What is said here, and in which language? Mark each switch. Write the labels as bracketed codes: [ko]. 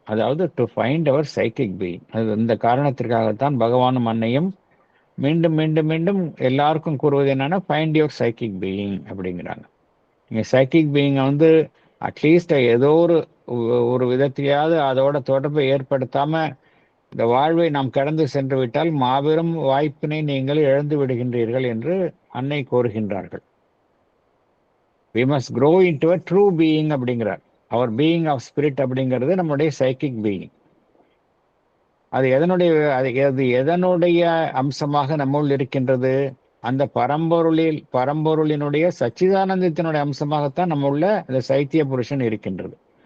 [ta] அதாவது [en] To find our psychic being. [ta] அது இந்த காரணத்திற்காகத்தான் பகவானும் அன்னையும் மீண்டும் மீண்டும் மீண்டும் எல்லாருக்கும் கூறுவது என்னன்னா, [en] find your psychic being [ta] அப்படிங்கிறாங்க. நீங்க சைக்கிக் பீயிங்கை வந்து அட்லீஸ்ட் ஏதோ ஒரு விதத்திலேயாவது அதோட தொடர்பை ஏற்படுத்தாம இந்த வாழ்வை நாம் கடந்து சென்று விட்டால் மாபெரும் வாய்ப்பினை நீங்கள் இழந்து விடுகின்றீர்கள் என்று அன்னை கூறுகின்றார்கள். [en] we must grow into a true being [ta] அப்படிங்கிறார். [en] our being of spirit [ta] அப்படிங்கிறது நம்முடைய சைக்கிக் பீயிங். அது எதனுடைய அம்சமாக நம்முள் இருக்கின்றது? அந்த பரம்பொருளினுடைய சச்சிதானந்தத்தினுடைய அம்சமாகத்தான் நம்முள்ள அந்த சைத்திய புருஷன் இருக்கின்றது.